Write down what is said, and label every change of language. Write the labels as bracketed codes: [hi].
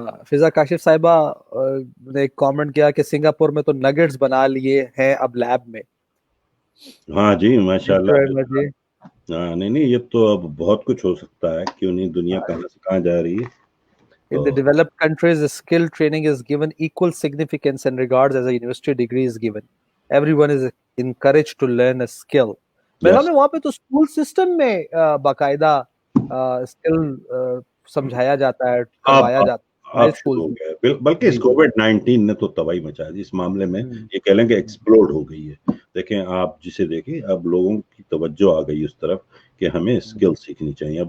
[ur] فضا کاشف صاحبہ نے ایک کامنٹ کیا کہ سنگاپور میں تو نگٹس بنا لیے ہیں اب لیب میں. ہاں جی ماشاء اللہ. ہاں نہیں یہ تو اب بہت کچھ ہو سکتا ہے, کیوں نہیں, دنیا کہاں سے کہاں جا رہی ہے. [en] In the developed countries, skill training is given equal significance and regards as a university degree is given. Everyone is encouraged to learn a skill. [ur] میرا میں وہاں پہ تو اسکول سسٹم میں باقاعدہ اسکل سمجھایا جاتا ہے, کروایا جاتا ہے شروع ہو گیا. بلکہ اس کووڈ-19 نے تو تباہی مچا دی اس معاملے میں. یہ کہہ لیں کہ ایکسپلوڈ ہو گئی ہے. دیکھیں آپ جسے دیکھیں, اب لوگوں کی توجہ آ گئی اس طرف کہ ہمیں اسکل سیکھنی چاہیے.